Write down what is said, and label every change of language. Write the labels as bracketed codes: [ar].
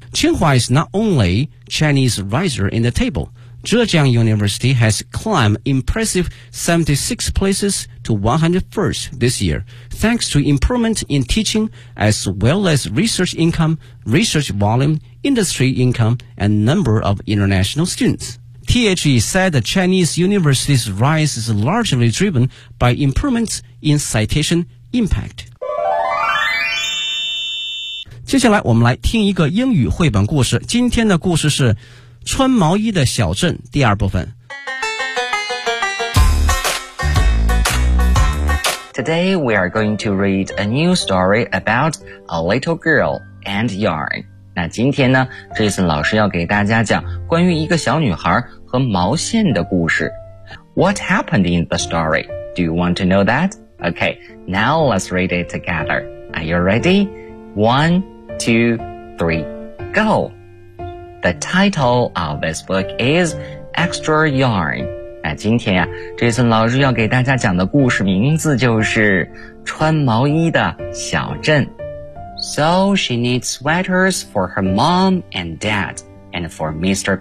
[en] Tsinghua is not only Chinese riser in the table,Zhejiang University has climbed impressive 76 places to 101st this year, thanks to improvement in teaching as well as research income, research volume, industry income, and number of international students. THE said the Chinese university's rise is largely driven by improvements in citation impact. [zh] 接下来我们来听一个英语绘本故事，今天的故事是穿毛衣的小镇第二部分。 [en] Today we are going to read a new story about a little girl and yarn. [zh] 那今天呢 Jason 老师要给大家讲关于一个小女孩和毛线的故事。 [en] What happened in the story? Do you want to know that? Okay, now let's read it together. Are you ready? 1, 2, 3, go! The title of this book is Extra Yarn. [zh] 那今天啊 Jason 老师要给大家讲的故事名字就是穿毛衣的小镇。 [en] So she needs sweaters for her mom and dad, and for Mr.